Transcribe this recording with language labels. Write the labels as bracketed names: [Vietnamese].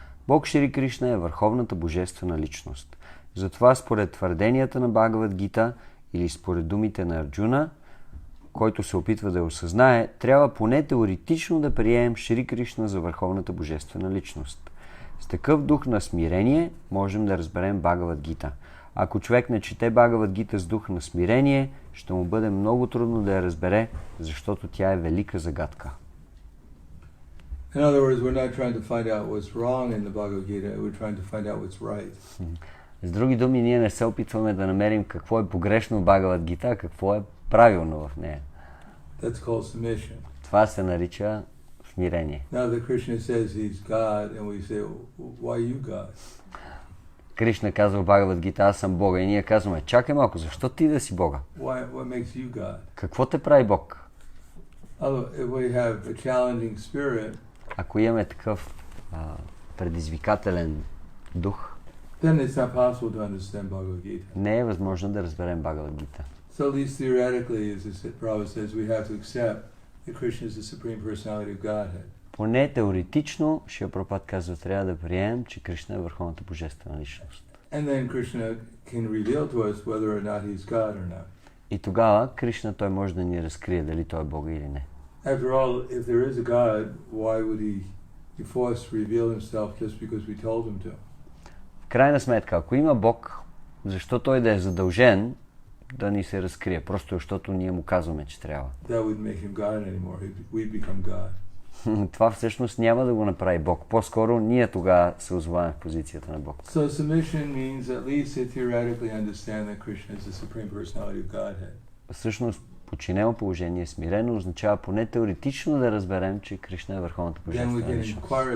[Bulgarian] Бог Шри Кришна е върховната божествена личност. Затова според твърденията на Бхагавад Гита или според думите на Арджуна, който се опитва да я осъзнае, трябва поне теоретично да приемем Шри Кришна за върховната божествена личност. С такъв дух на смирение можем да разберем Бхагавад Гита. Ако човек не чете Бхагавад Гита с дух на смирение, ще му бъде много трудно да я разбере, защото тя е велика загадка. [English] In other words, we're not trying to find out what's wrong in the Bhagavad Gita, we're trying to find out what's right. [Bulgarian] С други думи, ние не се опитваме да намерим какво е погрешно в Бхагавад Гита, а какво е правилно в нея. [English] That's called submission. [Bulgarian] Това се нарича смирение. [English] Now that Krishna says he's God and we say, why are you God? [Bulgarian] Кришна казва в Бхагавад Гита, аз съм Бога, и ние казваме, чакай малко, защо ти да си Бога? [English] What makes you God? [Bulgarian] Какво те прави Бог? [English] If we have a challenging spirit, [Bulgarian] ако имаме такъв предизвикателен дух, [English] then it's not possible to understand Bhagavad Gita. [Bulgarian] Не е възможно да разберем Бхагавад Гита. [English] So at least theoretically, as Prabhupada says, we have to accept that Krishna is the Supreme Personality of Godhead. [Bulgarian] Поне теоретично, Шрила Прабхупад казва, трябва да приемем, че Кришна е върховната божествена личност. [English] And then Krishna can reveal to us whether or not he's God or not. [Bulgarian] И тогава Кришна той може да ни разкрие дали той е Бога или не. [English] After all, if there is a God, why would he be forced to reveal himself just because we told him to? [Bulgarian] В крайна сметка, ако има Бог, защо той да е задължен да ни се разкрие? Просто защото ние му казваме, че трябва. [English] That wouldn't make him God anymore. We'd become God. [Bulgarian] Това всъщност няма да го направи Бог. По-скоро ние тогава се озоваваме в позицията на Бог. [English] So submission means at least to theoretically understand that Krishna is the Supreme Personality of Godhead. [Bulgarian] Всъщност, подчинено положение, смирено, означава поне теоретично да разберем, че Кришна е върховната божествена личност.